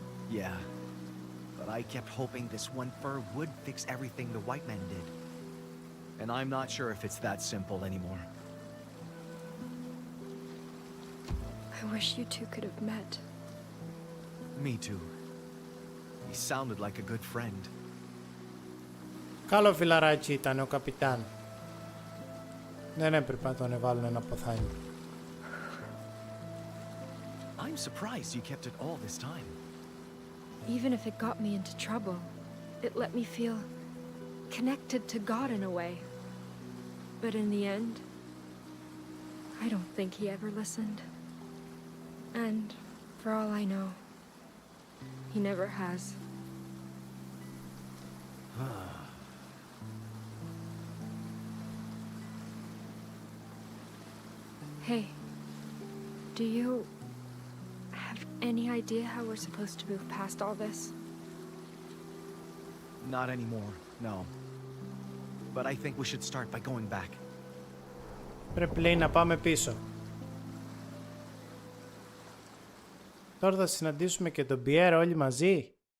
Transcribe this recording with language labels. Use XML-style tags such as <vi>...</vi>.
<en>Yeah, but I kept hoping this one fur would fix everything the white men did. And I'm not sure if it's that simple anymore. I wish you two could have met. Me too. He sounded like a good friend.</en> <el>Καλό φιλαράκι ήταν ο καπιτάν. Δεν έπρεπε να τον εβάλουν ένα ποθάνι.</el> <en>I'm surprised you kept it all this time. Even if it got me into trouble, it let me feel connected to God in a way. But in the end, I don't think he ever listened. And for all I know, he never has. Hey, do you have any idea how we're supposed to move past all this? Not anymore, no. But I think we should start by going back.</en> <el>Πρέπει λέει να πάμε πίσω. Τώρα θα συναντήσουμε και τον Πιέρα όλοι μαζί.</el>